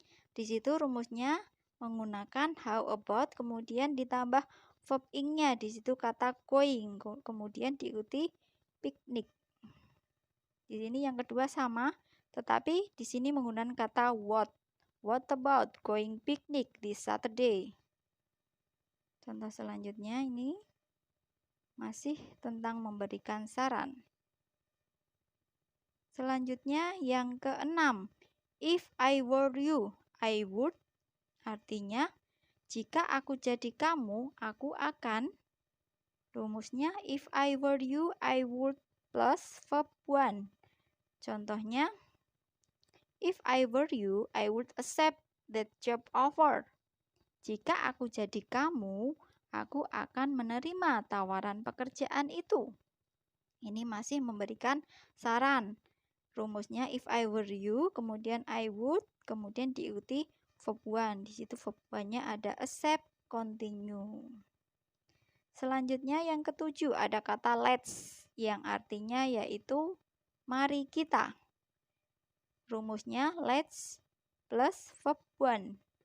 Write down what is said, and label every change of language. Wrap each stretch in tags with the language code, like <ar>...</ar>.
<id>Di situ rumusnya menggunakan how about kemudian ditambah verb ing-nya, di situ kata going kemudian diikuti piknik. Di sini yang kedua sama, tetapi di sini menggunakan kata what.</id> <en>What about going picnic this Saturday?</en> <id>Contoh selanjutnya ini masih tentang memberikan saran. Selanjutnya yang keenam,</id> <en>if I were you, I would,</en> <id>artinya jika aku jadi kamu, aku akan. Rumusnya</id> <en>if I were you, I would plus verb one.</en> <id>Contohnya,</id> <en>if I were you, I would accept that job offer.</en> <id>Jika aku jadi kamu, aku akan menerima tawaran pekerjaan itu. Ini masih memberikan saran. Rumusnya</id> <en>if I were you, kemudian I would,</en> <id>kemudian diikuti</id> <en>verb one.</en> <id>Di situ verb one-nya ada accept, continue. Selanjutnya yang ketujuh ada kata let's, yang artinya yaitu mari kita. Rumusnya</id> <en>let's plus verb one.</en>